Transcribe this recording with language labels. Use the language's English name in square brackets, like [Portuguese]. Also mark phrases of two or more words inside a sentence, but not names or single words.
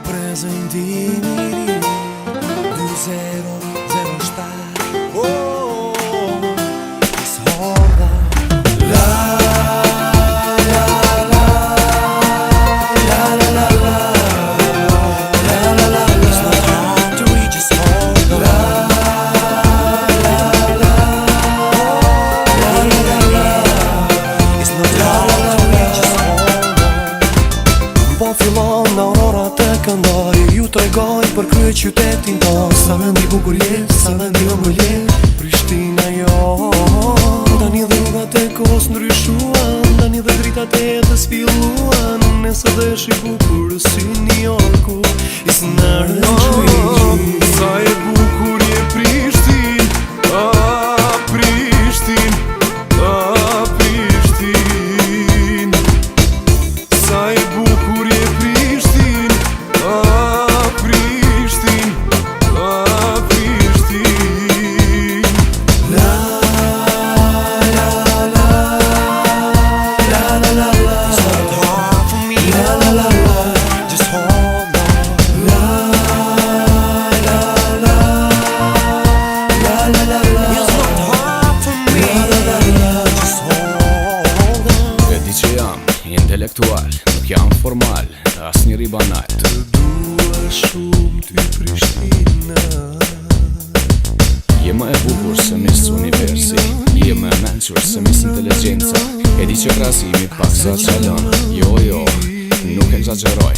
[Albanian] zënë dimiri [English] 2007 It's hard La la la La la la la La la la la It's not hard to reach it's hard La la la La la la It's not hard to reach it's [Albanian] hard Po fillon në aurora të këndari Ju tregoj për krye qytetin ton Sa vendi bukur je, sa vendi ëmbël je Prishtina jo Tani dhe rrugat e kohës ndryshuan Tani dhe dritat e jetës filluan Nese dhe shi bukur si New Yorku [English] It's not a dream [Albanian] Sa e bukur je Prishtin Prishtin Prishtin Sa e bukur je Prishtin Prishtin Prishtin [English] La la la La la la la It's not hard for me La la la la Just hold on La la la La la la la It's not hard for me La la la la Just hold on [Albanian] E di që jam intelektual, nuk jam formal, as njëri banal. Të dua shumë ty Prishtina Je më e bukur se Miss Universi, je më e menqur se Miss Inteligenca. E di që krasimi pak sa qalon, jo, nuk e exageroj.